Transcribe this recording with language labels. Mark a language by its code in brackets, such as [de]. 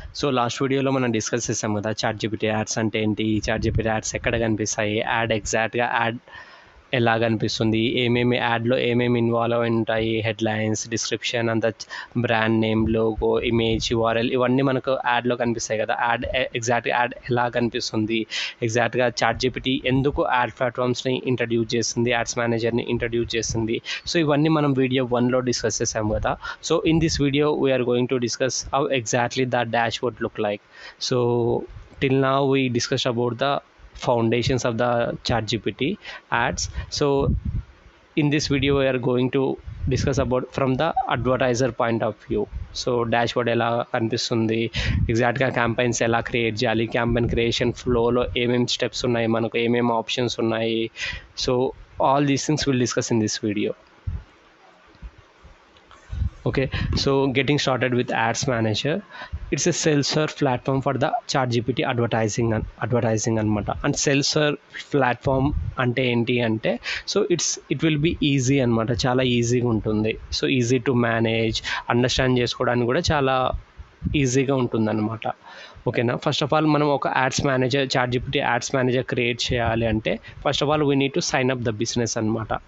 [te] So last వీడియోలో మనం discuss చేసాం కదా చాట్‌జీపీటీ యాడ్స్ అంటే ఏంటి, చాట్‌జీపీటీ యాడ్స్ ఎక్కడ కనిపిస్తాయి, యాడ్ ఎలా కనిపిస్తుంది, యాడ్లో ఏమేమి ఇన్వాల్వ్ అయి ఉంటాయి, హెడ్లైన్స్, డిస్క్రిప్షన్ అంత, brand name, logo, image, URL ఇవన్నీ మనకు యాడ్లో కనిపిస్తాయి కదా. ఎగ్జాక్ట్గా యాడ్ ఎలా కనిపిస్తుంది, ఎగ్జాక్ట్గా చాట్‌జీపీటీ ఎందుకు యాడ్ ప్లాట్ఫామ్స్ని ఇంట్రడ్యూస్ చేస్తుంది, యాడ్స్ మేనేజర్ని ఇంట్రడ్యూస్ చేస్తుంది. సో ఇవన్నీ మనం వీడియో 1లో డిస్కస్ చేసాం కదా. [en] So in this video we are going to discuss how exactly the dashboard look like. So till now we discussed about the foundations of the ChatGPT ads. So in this video we are going to discuss about from the advertiser point of view. [te] So dashboard ఎలా కనిపిస్తుంది, ఎగ్జాక్ట్గా campaigns ఎలా create చేయాలి, campaign creation ఫ్లోలో ఏమేమి steps ఉన్నాయి, మనకు ఏమేమి ఆప్షన్స్ ఉన్నాయి. [en] So all these things will discuss in this video. Okay, so getting started with Ads Manager. It's a self-serve platform for the ChatGPT advertising [te] అనమాట. అండ్ సెల్ఫ్-సర్వ్ ప్లాట్ఫామ్ అంటే ఏంటి అంటే, [en] so it will be easy [te] అనమాట, చాలా ఈజీగా ఉంటుంది. [en] so easy to manage, [te] understand చేసుకోవడానికి కూడా చాలా ఈజీగా ఉంటుందన్నమాట. ఓకేనా. ఫస్ట్ ఆఫ్ ఆల్ మనం ఒక చాట్‌జీపీటీ యాడ్స్ మేనేజర్ క్రియేట్ చేయాలి అంటే first of all [en] we need to sign up the business [te] అనమాట.